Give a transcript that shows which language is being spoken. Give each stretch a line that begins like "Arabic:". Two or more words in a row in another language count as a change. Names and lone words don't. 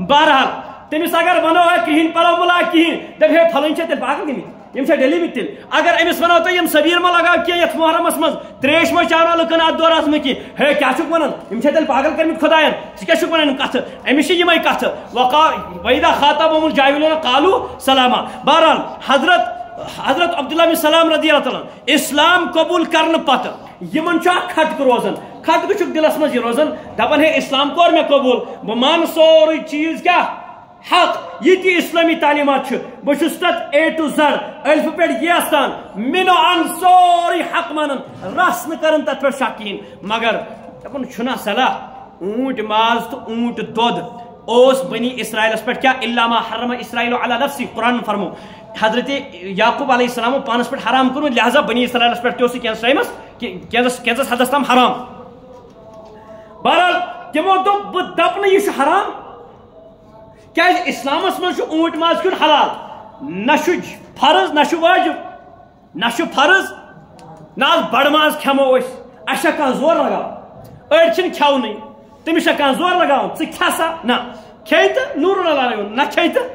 Kashmiri: بہرحال تٔمِس اگر ونو ہے کِہیٖنۍ پرو مُلا کِہیٖنۍ دپہِ ہے پھلٲنۍ چھا تیٚلہِ پاگل گٔمٕتۍ یِم چھا ڈٔلیمٕتۍ تیٚلہِ. اگر أمِس ونو تُہۍ یِم سبیٖل ما لگاو کینٛہہ یتھ محرمس منٛز تریش ما چاوناو لُکن اتھ دورس منٛز کینٛہہ ہے کیٛاہ چھُکھ ونان یِم چھا تیٚلہِ پاگل کٔرمٕتۍ خۄداین ژٕ کیٛاہ چھُکھ ونان یِم کتھٕ أمِس چھِ یِمے کتھٕ
Arabic: وَإِذَا خَاطَبَهُمُ الْجَاهِلُونَ قَالُوا سَلَامًا.
Kashmiri: بہرحال حضرت عبداللہ بن سلام
Arabic: رضی اللہ تعالیٰ
Kashmiri: اسلام قبول کرنہٕ پتہٕ یِمن چھُ اکھ کھٹکہٕ روزان کھٹکہٕ چھُکھ دلس منٛز یہِ روزان دپان ہے اسلام کوٚر مےٚ قبوٗل بہٕ مانہٕ سورُے چیٖز کیٛاہ حق یہ تہِ اسلامی تعلیمات چھِ بہٕ چھُس تتھ
English: A to Z
Kashmiri: الفہٕ پٮ۪ٹھ یس تام مِنو ان سورُے حق مانان رس نہٕ کران تتھ پٮ۪ٹھ شک کِہیٖنۍ. مگر دپان چھُنا صلاح اوٗنٛٹۍ ماز تہٕ اوٗنٛٹ دۄد اوس بنی اسرائیلس پٮ۪ٹھ کیٛاہ
Arabic: الا ما حرم اسرائیل علی نفسی
Kashmiri: قرآن فرمو حضرت یعقوب
Arabic: علیہ السلام
Kashmiri: پانس پٮ۪ٹھ حرام کوٚرمُت لہذا بنی اسرائیلس پٮ۪ٹھ تہِ اوس یہِ کینٛژس ٹایمس کینٛژس حدس تام حرام. بہرحال تِمو دوٚپ بہٕ دپہٕ نہٕ یہِ چھُ حرام کیٛازِ اسلامس منٛز چھُ اوٗنٛٹ ماز کھیوٚن حلال نہ چھُ فرض نہ چھُ واجب نہ چھُ فرض نہ حظ بڑٕ ماز کھٮ۪مو أسۍ اَسہِ چھا کانٛہہ زور لگاوان أڑۍ چھِنہٕ کھٮ۪ونٕے تٔمِس چھا کانٛہہ زور لگاوان ژٕ کھٮ۪ہ سا نہ کھیٚیہِ تہٕ نوٗرُن اللہ نہ کھیٚیہِ تہٕ.